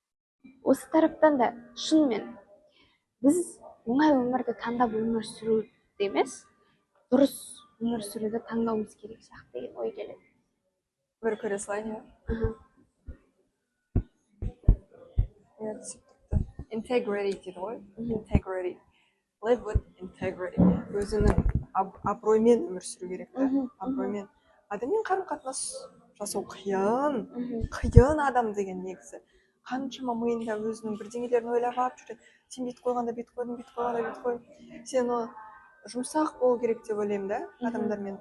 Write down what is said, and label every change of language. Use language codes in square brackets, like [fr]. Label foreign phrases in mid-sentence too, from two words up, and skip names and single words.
[kk] Осы тараптан да шынымен біз оңай өмірді таңдап өмір сүруді емес, дұрыс өмір сүруді таңдауымыз керек сияқты деген ой келеді. бір көре салайын, иә. Иә, түсіп тұрды. Integrity дейді ғой. [en] Integrity. Live with integrity. [kk] Өзінің абыроймен өмір сүру керек та. Абыроймен. Адаммен қарым-қатынас жасау қиын. Қиын адам деген негізі. Қаншама миында өзінің бірдеңелерін ойлап алып жүреді. Сен бүйтіп қойғанда бүйтіп қойдың, бүйтіп қойғанда бүйтіп қойдың. Сен жұмсақ болу керек деп ойлаймын да, адамдармен.